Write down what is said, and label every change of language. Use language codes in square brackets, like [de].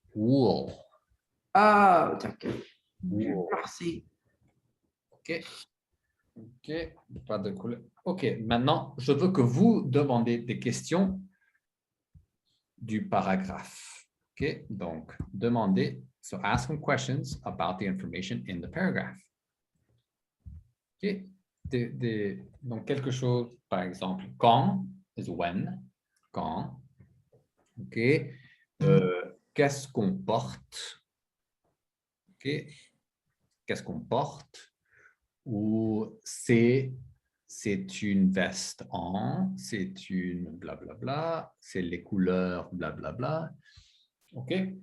[en] Wool. [fr] Ah, d'accord. [en] Wool. [fr] Merci. OK. OK, pas de couleur. OK, maintenant, je veux que vous demandez des questions du paragraphe. OK, donc, demandez. [en] So, ask some questions about the information in the paragraph. [fr] OK, donc, quelque chose, par exemple, quand [en] is when. [fr] Quand. OK, qu'est-ce qu'on porte? OK, qu'est-ce qu'on porte? Ou c'est une veste en, c'est une blablabla, c'est les couleurs blablabla. OK?